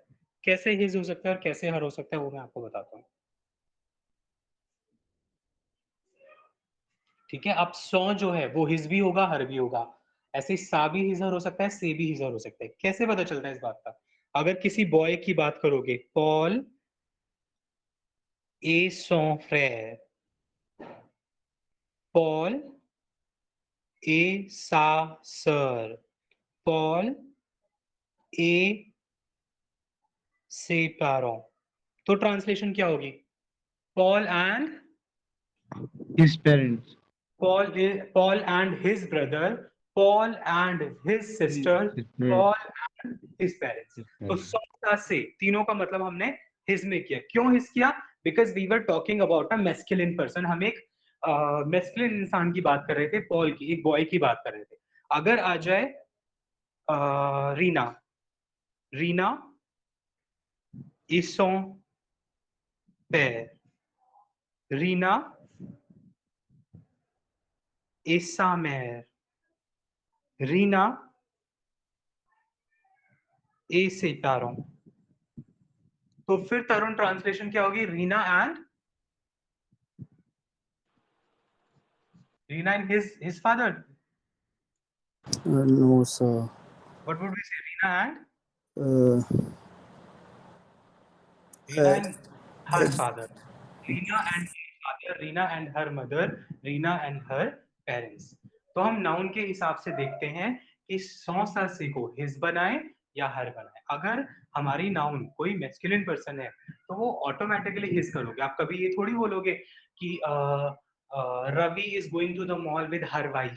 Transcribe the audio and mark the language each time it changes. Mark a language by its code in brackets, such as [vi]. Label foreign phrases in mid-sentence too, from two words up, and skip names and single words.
[hi] कैसे हिज हो सकता है और कैसे हर हो सकता है वो मैं आपको बताता हूँ। ठीक है, अब सौ जो है वो हिज भी होगा हर भी होगा, ऐसे सा भी हिजर हो सकता है, से भी हिजर हो सकता है। कैसे पता चलता है इस बात का? अगर किसी बॉय की बात करोगे, [fr] पॉल et son frère, Paul et sa sœur, Paul et ses parents. [hi] तो ट्रांसलेशन क्या होगी? [en] Paul and His parents. Paul and his brother, Paul and his sister, His parents. Paul and his parents. His [hi] तो [en] parents. [hi] सौ से तीनों का मतलब हमने his में किया. क्यों his किया? [en] Because we were talking about a masculine person. [hi] हम एक masculine इंसान की बात कर रहे थे, पॉल की, एक बॉय की बात कर रहे थे. अगर आ जाए [fr] रीना, रीना et son père, रीना et sa mère, रीना et ses parents. [hi] तो फिर तरुण ट्रांसलेशन क्या होगी? [en] Reena and his father. No, sir. What would we say? Reena and Uh, her father. Reena and his father, Reena and her mother, Reena and her parents. [hi] तो हम नाउन के हिसाब से देखते हैं कि सौ से को हिज बनाए या हर बनाए. अगर हमारी नाउन कोई [en] masculine person [hi] है तो वो ऑटोमेटिकली हिज करोगे. आप कभी ये थोड़ी बोलोगे कि [en] Ravi is going to the mall with her wife.